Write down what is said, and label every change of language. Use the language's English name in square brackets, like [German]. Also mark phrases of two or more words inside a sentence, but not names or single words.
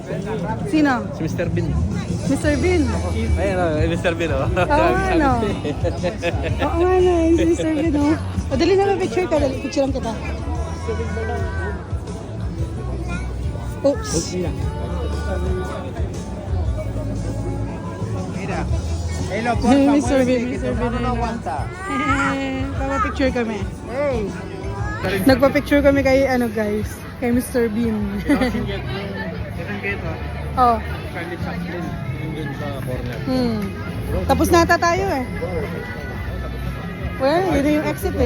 [Filipino] Sino? Si Mr. Bean. Mr. Bean. Ayan o, Mr. Bean o. Oo nga, no? Oo nga, no? Si Mr. Bean, no? O, dali na lang picture ka. Dali, picture lang kita. Oops. [Spanish] Mira. Hello, por Hey, favor. Mr. Bean, que Mr. tu hermano Bean. no aguanta. [Filipino] Papa-picture kami. Hey. Nagpa-picture kami kay ano guys, kay Mr. Bean. Oh. Tapos nata tayo eh. Well, yun na yung exit eh.